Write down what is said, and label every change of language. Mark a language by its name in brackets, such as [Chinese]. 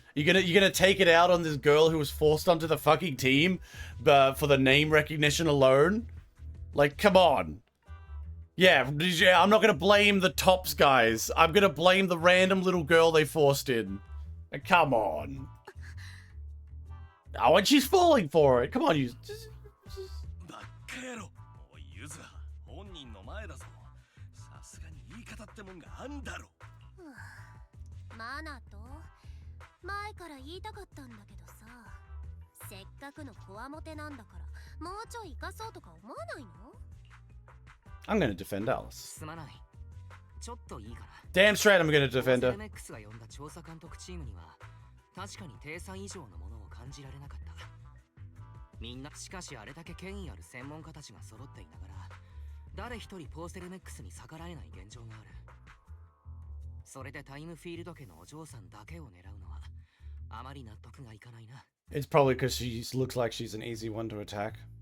[English] You're gonna take it out on this girl who was forced onto the fucking team, for the name recognition alone? Like, come on. Yeah, I'm not gonna blame the tops guys. I'm gonna blame the random little girl they forced in. Come on. Oh, and she's falling for it. Come on, you. [Japanese] バカ野郎おいユズハ本人の前だぞさすがに言い方ってもんがあんだろマナト前から言いたかったんだけどさせっかくのコワモテなんだからもうちょい生かそうとか思わないの [English] I'm gonna defend Alice. [Japanese] すまないちょっといいかな [English] Damn straight, I'm gonna defend her. [Japanese] MX が呼んだ調査監督チームには確かに体裁以上のものを感じられなかったみんなしかしあれだけ権威ある専門家たちが揃っていながら誰一人ポーセルメックスに逆らえない現状がある。それでタイムフィールド家のお嬢さんだけを狙うのはあまり納得がいかないな。 [English] It's probably because she looks like she's an easy one to attack.